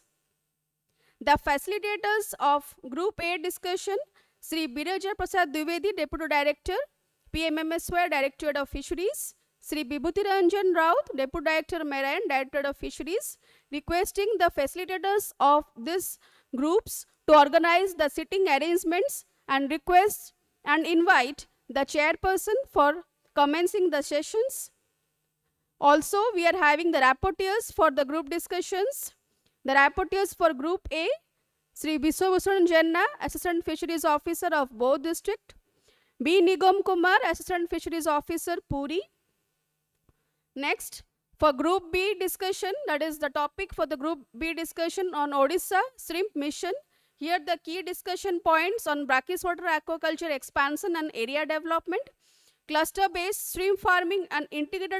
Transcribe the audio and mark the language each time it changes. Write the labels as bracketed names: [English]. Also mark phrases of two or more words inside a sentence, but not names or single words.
[English] The facilitators of Group A discussion, Sri Biraja Prasad Dwivedi, Deputy Director, PMMSY, Directorate of Fisheries, Sri Bibhuti Ranjan Raut, Deputy Director Marine, Directorate of Fisheries, requesting the facilitators of these groups to organize the sitting arrangements and request and invite the chairperson for commencing the sessions. Also, we are having the rapporteurs for the group discussions. The rapporteurs for Group A, Sri Biswabhusan Janna, Assistant Fisheries Officer of Bodh District, B. Nigam Kumar, Assistant Fisheries Officer, Puri. Next, for Group B discussion, that is the topic for the Group B discussion on Odisha Shrimp Mission. Here the key discussion points on brackish water aquaculture expansion and area development, cluster-based shrimp farming and integrated